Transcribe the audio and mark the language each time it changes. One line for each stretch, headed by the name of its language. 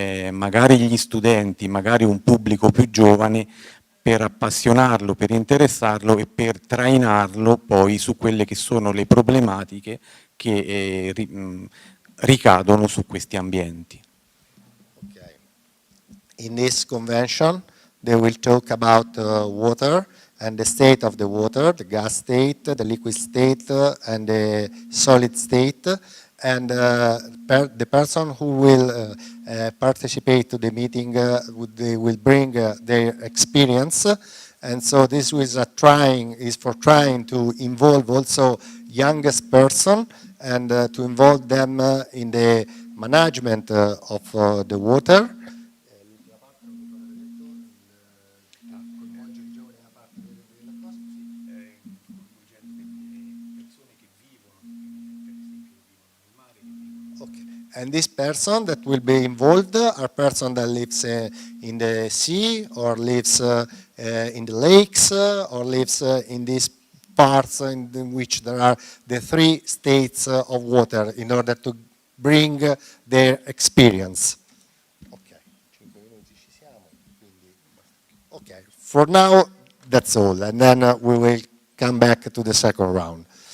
Italian: magari gli studenti, magari un pubblico più giovane, per appassionarlo, per interessarlo e per trainarlo poi su quelle che sono le problematiche che ricadono su questi ambienti. Okay.
English: In this convention, they will talk about water and the state of the water, the gas state, the liquid state, and the solid state. And the person who will participate to the meeting, they will bring their experience. And so this is for trying to involve also youngest person and to involve them in the management of the water. And this person that will be involved are person that lives in the sea, or lives in the lakes, or lives in these parts in which there are the 3 states of water, in order to bring their experience.
Italian: Okay, 5 minuti ci siamo, quindi okay.
English: For now, that's all, and then we will come back to the second round.